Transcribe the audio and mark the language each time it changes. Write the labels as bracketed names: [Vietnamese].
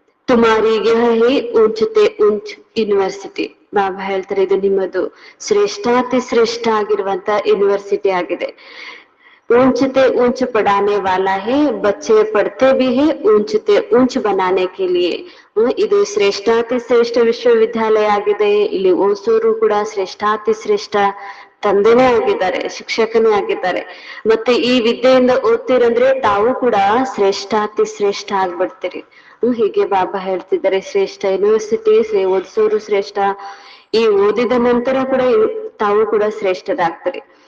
[Hindi] ತುಮಾರಿಗೆ ಹೇ ಉಂಚತೆ ಉಂಚ್ university. [Kannada] ಬಾಬಾ ಹೇಳ್ತಾರೆ ಇದು ನಿಮ್ಮದು ಶ್ರೇಷ್ಠಾತಿ ಶ್ರೇಷ್ಠ ಆಗಿರುವಂತ ಯೂನಿವರ್ಸಿಟಿ ಆಗಿದೆ. [Hindi] ऊंचते ऊंच पढ़ाने वाला है, बच्चे पढ़ते भी है ऊंचते ऊंच बनाने के लिए. [Kannada] ಇದು ಶ್ರೇಷ್ಠಾತಿ ಶ್ರೇಷ್ಠ ವಿಶ್ವವಿದ್ಯಾಲಯ ಆಗಿದೆ. ಇಲ್ಲಿ ಓದಿಸೋರು ಕೂಡ ಶ್ರೇಷ್ಠಾತಿ ಶ್ರೇಷ್ಠ ತಂದೆನೇ ಆಗಿದ್ದಾರೆ, ಶಿಕ್ಷಕನೇ ಆಗಿದ್ದಾರೆ. ಮತ್ತೆ ಈ ವಿದ್ಯೆಯಿಂದ ಓದ್ತಿರಂದ್ರೆ ತಾವು ಕೂಡ ಶ್ರೇಷ್ಠಾತಿ ಶ್ರೇಷ್ಠ ಆಗ್ಬಿಡ್ತೀರಿ. ಹೀಗೆ ಬಾಬಾ ಹೇಳ್ತಿದ್ದಾರೆ ಶ್ರೇಷ್ಠ ಯೂನಿವರ್ಸಿಟಿ, ಓದಿಸೋರು ಶ್ರೇಷ್ಠ, ಈ ಓದಿದ ನಂತರ ಕೂಡ ತಾವು ಕೂಡ ಶ್ರೇಷ್ಠರಾಗ್ತಾರೆ.